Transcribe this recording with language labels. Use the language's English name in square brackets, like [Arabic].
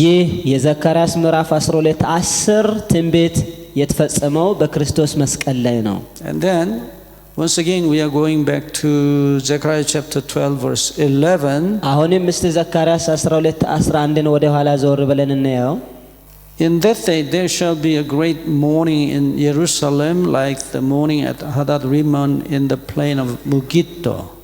[Amharic] ይህ የዘካርያስ ምዕራፍ 12 10 ትንቢት የተፈጸመው በክርስቶስ መስቀል ላይ ነው [English] And then once again we are going back to Zechariah chapter 12 verse 11. [Amharic] አሁንም እስቲ ዘካርያስ 12 11 ወደ ኋላ ዞር ብለን እንየው [English] In that day there shall be a great mourning in Jerusalem, like the mourning at Hadad-Rimmon in the plain of Megiddo.